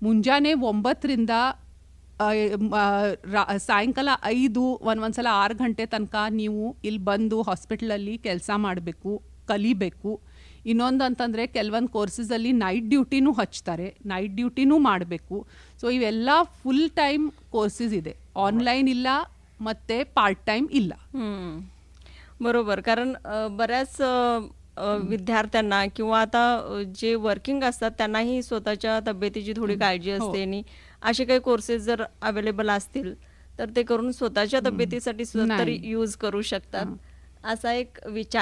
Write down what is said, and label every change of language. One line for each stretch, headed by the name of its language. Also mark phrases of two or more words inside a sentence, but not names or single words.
Kannada: ಮುಂಜಾನೆ 9ರಿಂದ ಸಾಯಂಕಾಲ 5 ಒಂದೊಂದ್ಸಲ 6 ಗಂಟೆ ತನಕ ನೀವು ಇಲ್ಲಿ ಬಂದು ಹಾಸ್ಪಿಟಲಲ್ಲಿ ಕೆಲಸ ಮಾಡಬೇಕು, ಕಲಿಬೇಕು. ಇನ್ನೊಂದು ಅಂತಂದರೆ ಕೆಲವೊಂದು ಕೋರ್ಸಸಲ್ಲಿ
English: night duty-nu
Kannada: ಹಚ್ತಾರೆ,
English: night duty-nu
Kannada: ಮಾಡಬೇಕು. ಸೊ ಇವೆಲ್ಲ
English: full time courses
Kannada: ಇದೆ, ಆನ್ಲೈನ್ ಇಲ್ಲ ಮತ್ತು
English: part time
Kannada: ಇಲ್ಲ.
Marathi: बरोबर. कारण बऱ्याच विद्यार्थ्यांना किंवा आता जे वर्किंग असतात त्यांनाही स्वतःच्या तब्येतीची थोडी काळजी असते आणि असे काही कोर्सेस जर अवेलेबल असतील तर ते करून स्वतःच्या तब्येतीसाठी सुद्धा तरी यूज करू शकतात, असा एक विचार.